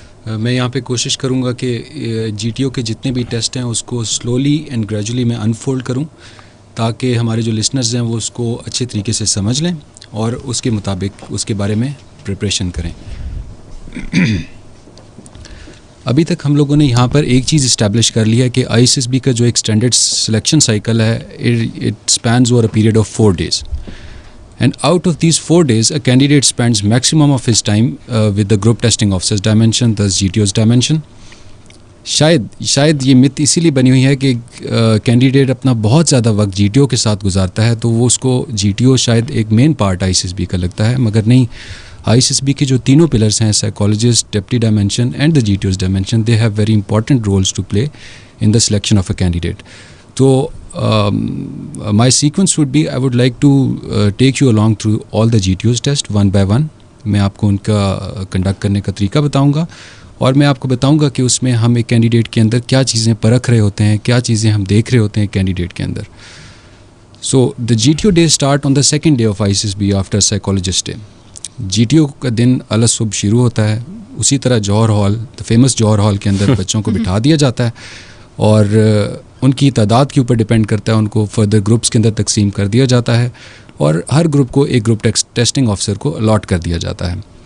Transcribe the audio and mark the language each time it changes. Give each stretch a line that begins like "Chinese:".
Urdu: میں یہاں پہ کوشش کروں گا کہ جی ٹی او کے جتنے بھی ٹیسٹ ہیں اس کو سلولی اینڈ گریجولی میں انفولڈ کروں, تاکہ ہمارے جو لسنرز ہیں وہ اس کو اچھے طریقے سے سمجھ لیں اور اس کے مطابق اس کے بارے میں پریپریشن کریں. ابھی تک ہم لوگوں نے یہاں پر ایک چیز اسٹیبلش کر لی ہے کہ آئی ایس ایس بی کا جو ایک اسٹینڈرڈ سلیکشن سائیکل ہے
English: It spans over a period of 4 days. And out of these 4 days, a candidate spends maximum of his time with the group testing officers dimension, thus GTO's dimension.
Urdu: شاید یہ مت اسی لیے بنی ہوئی ہے کہ کینڈیڈیٹ اپنا بہت زیادہ وقت جی ٹی او کے ساتھ گزارتا ہے, تو وہ اس کو جی ٹی او شاید ایک main part I C S B کا لگتا ہے, مگر نہیں. آئی سی ایس بی کے جو تینوں پلرس ہیں,
English: Psychologist, deputy dimension and the G T O's dimension, they have very important roles to play in the selection of a candidate. تو my sequence would be I would like to take you along through all the GTOs test one by one.
Urdu: میں آپ کو ان کا conduct کرنے کا طریقہ بتاؤں گا, اور میں آپ کو بتاؤں گا کہ اس میں ہم ایک کینڈیڈیٹ کے اندر کیا چیزیں پرکھ رہے ہوتے ہیں, کیا چیزیں ہم دیکھ رہے ہوتے ہیں کینڈیڈیٹ کے اندر.
English: So the G T O day start on the second day of I S S B after psychologist day.
Urdu: جی T O کا دن اعلی صبح شروع ہوتا ہے. اسی طرح جوہر hall, the famous Johar hall کے اندر بچوں کو بٹھا دیا جاتا ہے, اور ان کی تعداد کے اوپر ڈپینڈ کرتا ہے, ان کو فردر گروپس کے اندر تقسیم کر دیا جاتا ہے, اور ہر گروپ کو ایک گروپ ٹیسٹنگ آفیسر کو الاٹ کر دیا جاتا ہے.